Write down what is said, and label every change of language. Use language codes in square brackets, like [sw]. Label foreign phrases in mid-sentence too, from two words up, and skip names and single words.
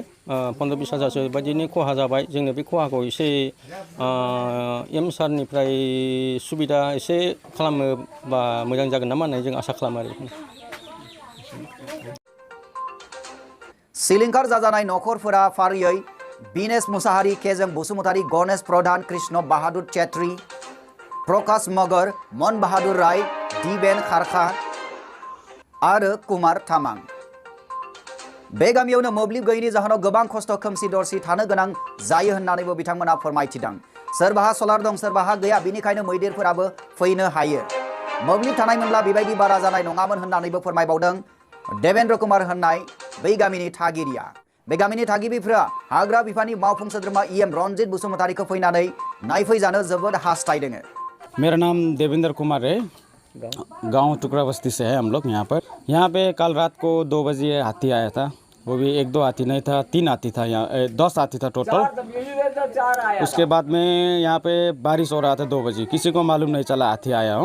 [brx] 15-20 हाजारसो बायदिनि खहा जाबाय। जोंनो बे खहाखौ एसे एम सारनिफ्राय सुबिदा एसे खालामोबा मोजां जागोन नामा होननानै जों आसा खालामो आरो। सिलिंखार जाजानाय नखरफोरा फारियै बिनेश मुसाहारि, केजों बसुमतारी, गणेश प्रधान, कृष्ण बाहादुर चेत्री, प्रकाश मगर, मन बाहादुर राय, दिबेन खारखा आरो कुमार तामां। बे गामियावनो मोब्लिब गैयैनि जाहोनाव गोबां खस्थ' खोमसि दरसि थानो गोनां जायो होननानैबो बिथांमोना फोरमायथिदों। सोरबाहा सलार दं, सोरबाहा गैया, बिनिखायनो मैदेरफोराबो फैनो हायो। मोब्लिब थानायमोनब्ला बेबायदि बारा जानाय नङामोन होननानैबो फोरमायबावदों देवेन्द्र कुमार होननाय बै गामिनि थागिरिया। बे गामिनि थागिबिफ्रा हाग्रा बिफाननि मावफुं सोद्रोमा EM रनजित बसुमतारीखौ फैनानै नायफैजानो जोबोद हास्थायदों। [hi] मेरा नाम देवेंद्र कुमार है, गांव टुकड़ा बस्ती से है हम लोग। यहाँ पे कल रात को 2 बजे हाथी आया था, वो भी 1-2 हाथी नहीं था, 3 हाथी था, यहाँ 10 हाथी था टोटल। उसके बाद में यहाँ पे बारिश हो रहा था 2 बजे, किसी को मालूम नहीं चला हाथी आया हूँ।